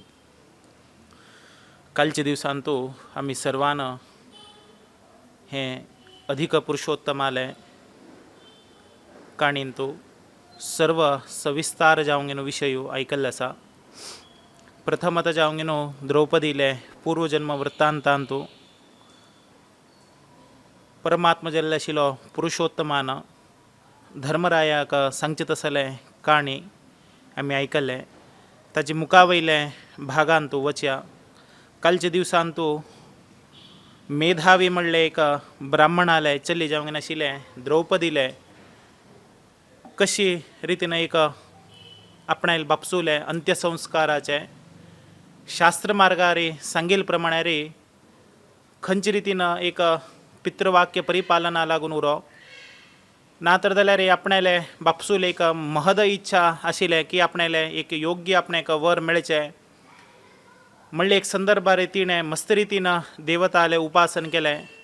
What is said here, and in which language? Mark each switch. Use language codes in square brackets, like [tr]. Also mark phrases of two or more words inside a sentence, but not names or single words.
[kok] कालच्या दिवसांतू आम्ही सर्वान हे अधिक पुरुषोत्तमालय काणींतू सर्व सविस्तार जावंगेनो विषय ऐकल्लो आसा। प्रथमतः जावंगेनो द्रौपदीले पूर्वजन्म वृत्तांतांतू परमात्मा जल्ल्याशिलो पुरुषोत्तमान धर्मरायाक सांगचे तसले काणी आमी ऐकले। ताचे मुखावयले भागांतू वच्या कालच्या दिवसांतू मेधावी म्हणले एक ब्राह्मणाले चली जावंक नाशिल्ले द्रौपदीले कशी रितीन एक आपणायले बापसूले अंत्यसंस्काराचे शास्त्र मार्गारी सांगील प्रमाणे रे खंयचे रितीन एक पितृवाक्य परिपालना लागून उरो ना तर जाल्यार आपणायले बापसूल एक महद इच्छा आशिल्ले की आपणायले एक योग्य आपणाक वर मेळचे म्हणले एक संदर्भार तिणें मस्त रितीन देवताले उपासन केलें।